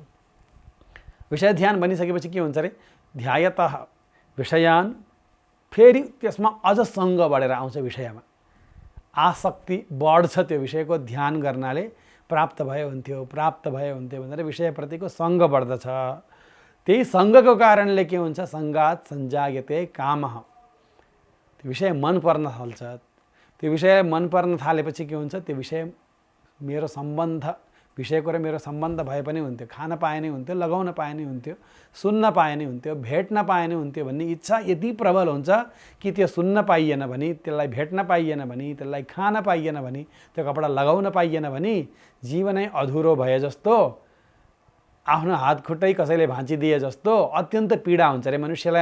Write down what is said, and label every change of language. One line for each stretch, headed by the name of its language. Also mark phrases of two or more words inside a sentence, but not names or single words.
Nepali: विषय ध्यान बनिसकेपछि के हुन्छ अरे,
Sanskrit: ध्यायतः विषयान्,
Nepali: फेरि त्यसमा अझ सङ्ग बढेर आउँछ। विषयमा आसक्ति बढ्छ। त्यो विषयको ध्यान गर्नाले प्राप्त भयो हुन्थ्यो भनेर विषयप्रतिको सङ्ग बढ्दछ। त्यही सङ्गको कारणले के हुन्छ,
Sanskrit: सङ्गात सञ्जायते कामः।
Nepali: त्यो विषय मन पर्न थाल्छ। त्यो विषय मन पर्न थालेपछि के हुन्छ, त्यो विषय मेरो सम्बन्ध, विषयको र मेरो सम्बन्ध भए पनि हुन्थ्यो, खान पाए नै हुन्थ्यो, लगाउन पाए नै हुन्थ्यो, सुन्न पाए नै हुन्थ्यो, भेट्न पाए नै हुन्थ्यो भन्ने इच्छा यति प्रबल हुन्छ कि त्यो सुन्न पाइएन भने, त्यसलाई भेट्न पाइएन भने, त्यसलाई खान पाइएन भने, त्यो कपडा लगाउन पाइएन भने जीवनै अधुरो भए जस्तो, आफ्नो हात खुट्टै कसैले भाँचिदिए जस्तो अत्यन्त पीडा हुन्छ अरे मनुष्यलाई।